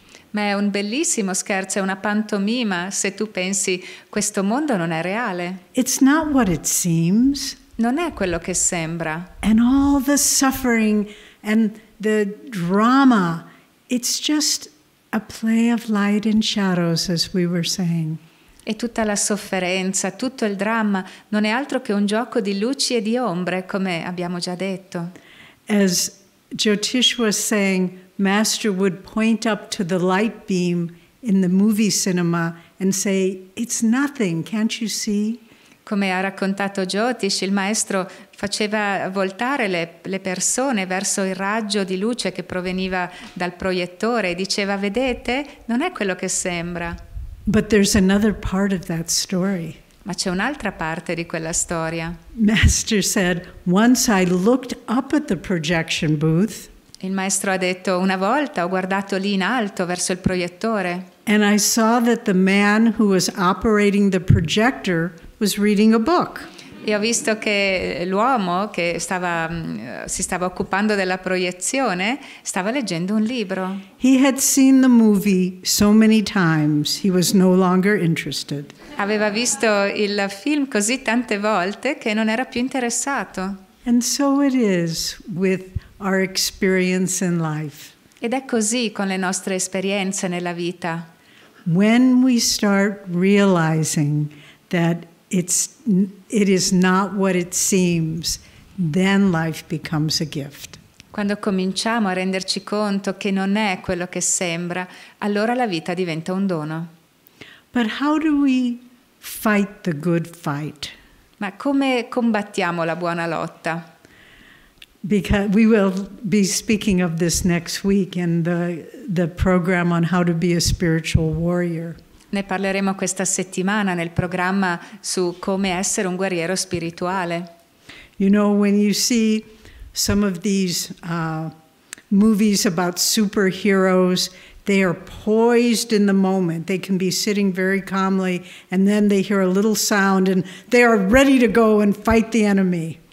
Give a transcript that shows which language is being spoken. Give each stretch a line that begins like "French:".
Italian: Ma è un bellissimo scherzo, è una pantomima se tu pensi questo mondo non è reale.
English: It's not what it seems.
Italian: Non è quello che sembra.
English: And all the suffering and the drama, it's just a play of light and shadows, as we were saying.
Italian: E tutta la sofferenza, tutto il dramma non è altro che un gioco di luci e di ombre, come abbiamo già detto.
English: As Jyotish was saying, Master would point up to the light beam in the movie cinema and say, "It's nothing, can't you see?"
Italian: Come ha raccontato Jyotish, il maestro faceva voltare le persone verso il raggio di luce che proveniva dal proiettore e diceva: vedete, non è quello che sembra.
English: But there's another part of that story.
Italian: Ma c'è un'altra parte di quella storia.
English: Master said, once I looked up at the projection booth,
Italian: Il maestro ha detto: una volta ho guardato lì in alto verso il proiettore
English: and I saw that the man who was operating the projector was reading a book.
Italian: e ho visto che l'uomo che si stava occupando della proiezione stava leggendo un libro.
English: He had seen the movie so many times, he was no longer interested.
Italian: Aveva visto il film così tante volte che non era più interessato.
English: And so it is with our experience in life.
Italian: Ed è così con le nostre esperienze nella vita.
English: When we start realizing that it is not what it seems, then life becomes a gift.
Italian: Quando cominciamo a renderci conto che non è quello che sembra, allora la vita diventa un dono.
English: But how do we fight the good fight?
Italian: Ma come combattiamo la buona lotta?
English: Because we will be speaking of this next week in the program on how to be a spiritual warrior.
Italian: Ne parleremo questa settimana nel programma su come essere un guerriero spirituale.
English: You know, when you see some of these movies about superheroes, they are poised in the moment. They can be sitting very calmly and then they hear a little sound and they are ready to go and fight the enemy.